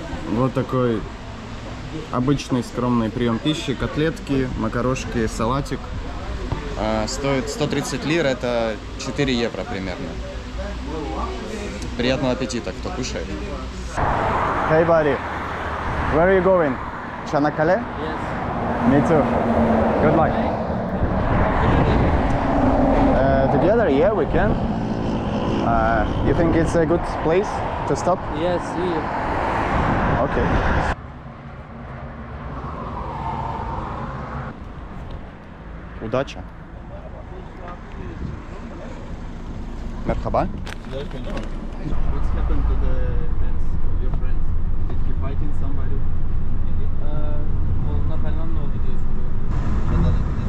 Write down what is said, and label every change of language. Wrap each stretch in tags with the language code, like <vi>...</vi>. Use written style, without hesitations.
<ru>Вот такой обычный скромный прием пищи, котлетки, макарошки, салатик. Стоит 130 лир, это 4 евро примерно. Приятного аппетита, кто кушает.</ru> <en>Hey buddy, where are you going?</en> <tr>Çanakkale?</tr> <en>Yes. Me too. Good luck. Together, yeah, we can. You think it's a good place to stop? Yes, here. Okay.</en> <ru>Удача.</ru> <tr>Merhaba.</tr> <en>What's happened to the friends of your friends? Did he fight in somebody?</en> <tr>Onunla falan ne oldu diye soruyorum.</tr>